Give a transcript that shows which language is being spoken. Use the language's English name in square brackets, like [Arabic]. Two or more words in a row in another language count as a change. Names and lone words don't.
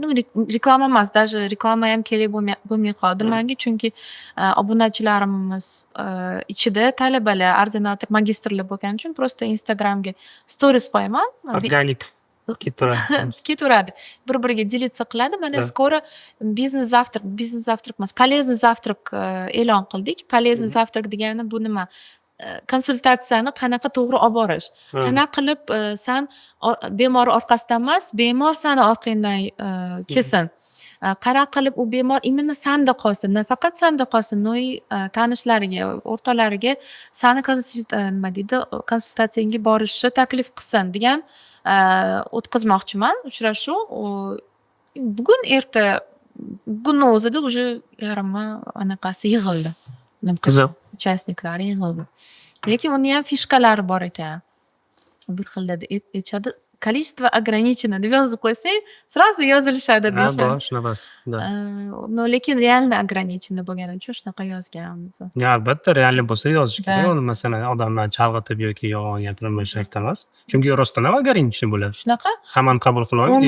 [Uzbek] Reklama emas, даже reklama ham kerak bo'lmay qoldi menga, chunki obunachilarimiz ichida talabalar, ordinator, magistrlar bo'lgani uchun просто Instagramga stories qo'yaman. Organik ketaveradi. Bir-biriga delиться qiladi. Mana [Russian] скоро бизнес завтрак [Uzbek] emas, [Russian] полезный завтрак [Uzbek] e'lon qildik. [Russian] Полезный завтрак [Uzbek] degani bu nima? Konsultatsiyani qanaqa to'g'ri olib borish. Qanaqa qilib sen bemor orqasidan emas, bemor seni orqangdan kelsin. Qanaqa qilib u bemor именно senda qolsin, nafaqat senda qolsin, no'y tanishlariga, o'rtoqlariga seni konsultatsiyangga borishni taklif qilsin degan o'tkazmoqchiman. Uchrashuv bugun erta bugunni o'zida уже yarmi anaqasi yig'ildi. Qiziq. Участниклari yig'ildi. Lekin uni ham fishkalari bor ekan. Bir xilda aytishadi, [Russian] количество ограничено [Uzbek] deb yozib qo'ysang сразу yozilishadi Ha, deyishadi. bor shunaqasi. Да. No lekin [Russian] реально ограничено [Uzbek] bo'lgani uchun shunaqa yozganmiz. Ya albatta realniy bo'lsa yozish kerak. Да. Uni masalan odamlarni chalg'itib yoki yolg'on gapirib shakta emas. Chunki rostdan ham ограниченный bo'ladi. Shunaqa Hammani qabul qila olmaydi.